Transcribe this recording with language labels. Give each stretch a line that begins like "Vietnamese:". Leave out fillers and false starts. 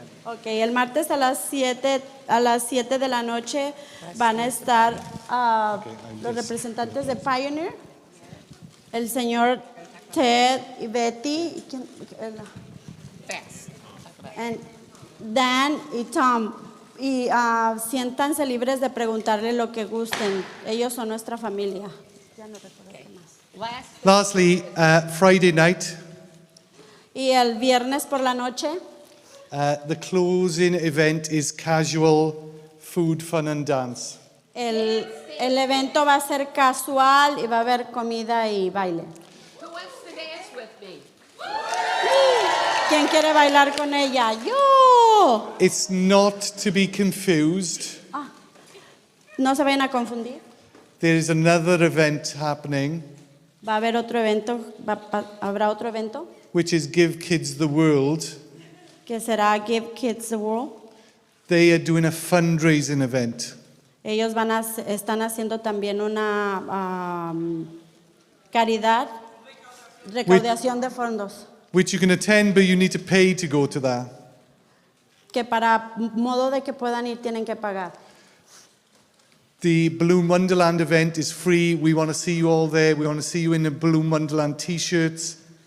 Spanish: Ok, el martes a las 7 de la noche van a estar los representantes de Pioneer, el señor Ted y Betty, y Dan y Tom. Y siéntanse libres de preguntarle lo que gusten. Ellos son nuestra familia. Ya no recuerdo qué más.
English: Lastly, Friday night,
Spanish: Y el viernes por la noche,
English: the closing event is casual food, fun and dance.
Spanish: el evento va a ser casual y va a haber comida y baile.
English: Who wants to dance with me?
Spanish: ¿Quién quiere bailar con ella? ¡Yo!
English: It's not to be confused.
Spanish: No se vayan a confundir.
English: There is another event happening,
Spanish: Va a haber otro evento, habrá otro evento
English: which is Give Kids the World.
Spanish: que será Give Kids the World.
English: They are doing a fundraising event.
Spanish: Ellos están haciendo también una caridad, recaudación de fondos,
English: Which you can attend, but you need to pay to go to that.
Spanish: que para modo de que puedan ir tienen que pagar.
English: The Balloon Wonderland event is free. We want to see you all there. We want to see you in the Balloon Wonderland t-shirts.